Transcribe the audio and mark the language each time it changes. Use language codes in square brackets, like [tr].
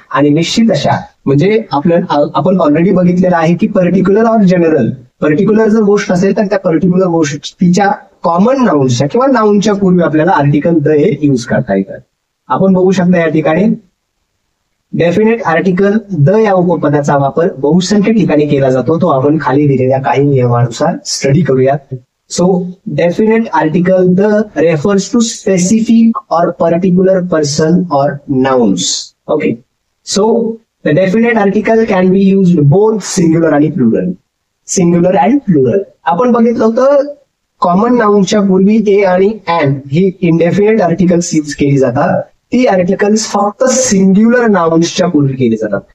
[mr] आणि निश्चित अशा म्हणजे आपण ऑलरेडी बघितलेलं आहे की पर्टिक्युलर और जनरल, पर्टिक्युलर जर गोष्ट असेल तर त्या पर्टिक्युलर गोष्टीच्या कॉमन नाउन्सच्या किंवा नाउनच्या पूर्वी आपल्याला आर्टिकल द हे युज करता येतात. आपण बघू शकता या ठिकाणी डेफिनेट आर्टिकल द या उपपदाचा वापर बहुसंख्य ठिकाणी केला जातो. तो आपण खाली दिलेल्या काही नियमानुसार स्टडी करूयात. [en] So definite article the refers to specific or particular person or nouns. Okay, so the definite article can be used both singular आणि plural. [mr] सिंग्युलर अँड प्लुरल आपण बघितलं होतं. कॉमन नाउनच्या पूर्वी ए आणि and he indefinite articles use केली जातात. ती आर्टिकल्स फक्त सिंग्युलर नाउन्सच्या पूर्वी केली जातात.